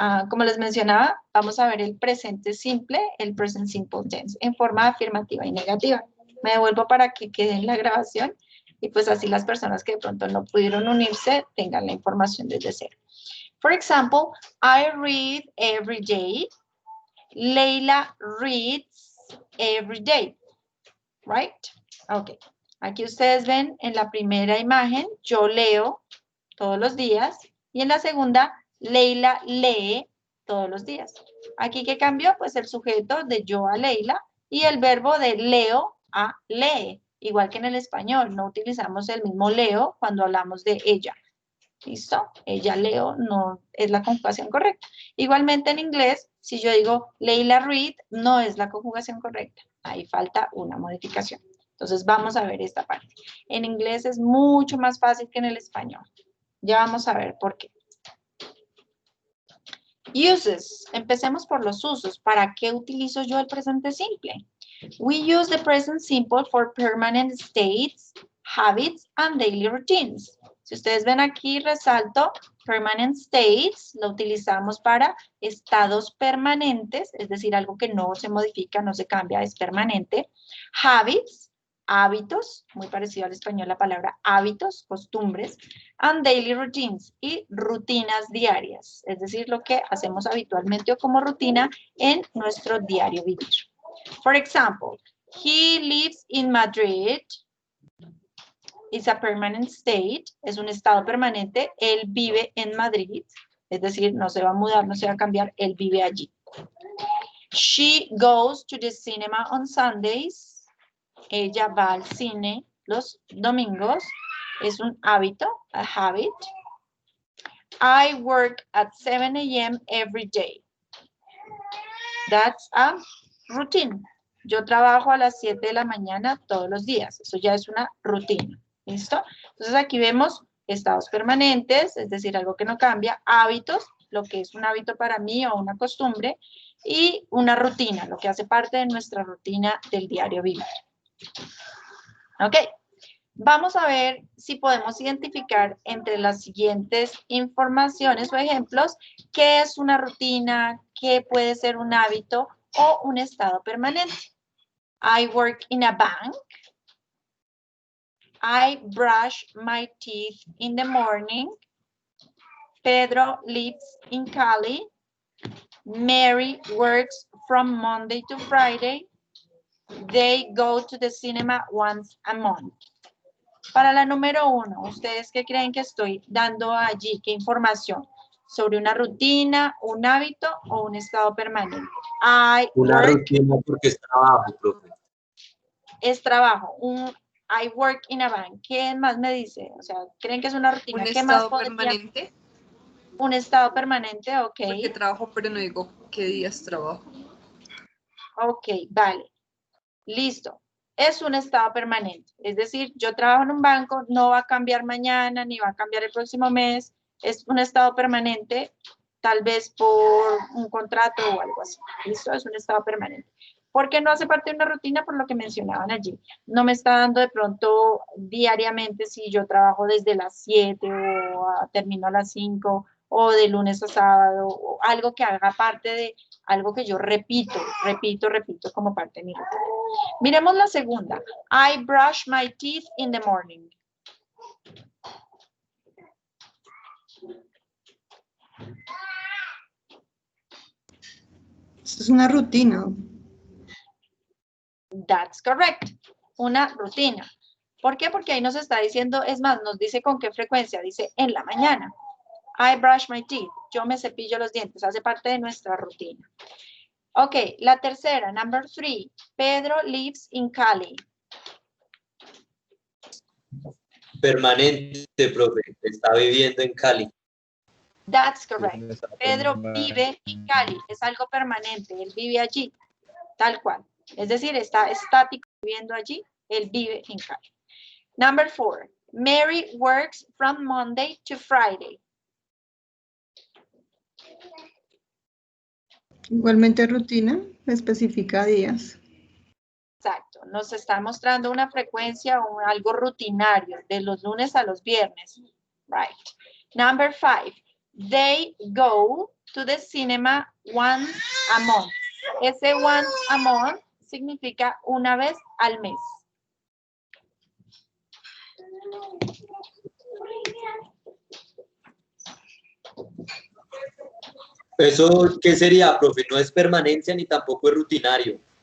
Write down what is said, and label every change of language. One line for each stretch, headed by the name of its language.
Spanish: Como les mencionaba, vamos a ver el presente simple, el present simple tense, en forma afirmativa y negativa. Me devuelvo para que quede en la grabación y pues así las personas que de pronto no pudieron unirse tengan la información desde cero.
English: For example, I read every day. Leila reads every day. Right? Ok.
Spanish: Aquí ustedes ven en la primera imagen, yo leo todos los días. Y en la segunda, Leila lee todos los días. Aquí, ¿qué cambió? Pues el sujeto de yo a Leila y el verbo de leo a lee. Igual que en el español, no utilizamos el mismo leo cuando hablamos de ella. ¿Listo? Ella leo no es la conjugación correcta. Igualmente en inglés, si yo digo Leila read, no es la conjugación correcta. Ahí falta una modificación. Entonces vamos a ver esta parte. En inglés es mucho más fácil que en el español. Ya vamos a ver por qué. Uses. Empecemos por los usos. ¿Para qué utilizo yo el presente simple?
English: We use the present simple for permanent states, habits, and daily routines.
Spanish: Si ustedes ven aquí, resalto
English: permanent states,
Spanish: lo utilizamos para estados permanentes, es decir, algo que no se modifica, no se cambia, es permanente. Habits, hábitos, muy parecido al español la palabra hábitos, costumbres,
English: and daily routines,
Spanish: y rutinas diarias, es decir, lo que hacemos habitualmente o como rutina en nuestro diario vivir.
English: For example, he lives in Madrid. It's a permanent state,
Spanish: es un estado permanente, él vive en Madrid, es decir, no se va a mudar, no se va a cambiar, él vive allí. She goes to the cinema on Sundays. Ella va al cine los domingos. Es un hábito,
English: a habit. I work at 7 a.m. every day. That's a routine.
Spanish: Yo trabajo a las 7 de la mañana todos los días. Eso ya es una rutina. ¿Listo? Entonces aquí vemos estados permanentes, es decir, algo que no cambia, hábitos, lo que es un hábito para mí o una costumbre, y una rutina, lo que hace parte de nuestra rutina del diario vivir. Ok, vamos a ver si podemos identificar entre las siguientes informaciones o ejemplos qué es una rutina, qué puede ser un hábito o un estado permanente.
English: I work in a bank. I brush my teeth in the morning. Pedro lives in Cali. Mary works from Monday to Friday. They go to the cinema once a month.
Spanish: Para la número 1, ¿ustedes qué creen que estoy dando allí? ¿Qué información? ¿Sobre una rutina, un hábito o un estado permanente? Una rutina porque es trabajo, profe. Es trabajo.
English: I work in a bank.
Spanish: ¿Qué más me dice? O sea, ¿creen que es una rutina? ¿Un ¿Qué estado más permanente? Un estado permanente, ok. Porque trabajo, pero no digo qué días trabajo. Ok, vale. Listo. Es un estado permanente. Es decir, yo trabajo en un banco, no va a cambiar mañana, ni va a cambiar el próximo mes. Es un estado permanente, tal vez por un contrato o algo así. Listo, es un estado permanente. ¿Por qué no hace parte de una rutina? Por lo que mencionaban allí. No me está dando de pronto diariamente si yo trabajo desde las 7 o termino a las 5 o de lunes a sábado, o algo que haga parte de algo que yo repito como parte de mi rutina. Miremos la segunda. I brush my teeth in the morning. Esto es una rutina.
English: That's correct.
Spanish: Una rutina. ¿Por qué? Porque ahí nos está diciendo, es más, nos dice con qué frecuencia. Dice en la mañana.
English: I brush my teeth.
Spanish: Yo me cepillo los dientes. Hace parte de nuestra rutina.
English: Ok,
Spanish: la tercera,
English: number 3. Pedro lives in Cali.
Spanish: Permanente, profe. Está viviendo en Cali.
English: That's correct.
Spanish: Pedro vive en Cali. Es algo permanente. Él vive allí. Tal cual. Es decir, está estático viviendo allí. Él vive en Cali.
English: Number 4. Mary works from Monday to Friday.
Spanish: Igualmente rutina, especifica días. Exacto. Nos está mostrando una frecuencia o algo rutinario de los lunes a los viernes.
English: Right. Number 5. They go to the cinema once a month.
Spanish: Ese
English: once a month
Spanish: significa una vez al mes. ¿Eso qué sería, profe? No es permanencia ni tampoco es rutinario,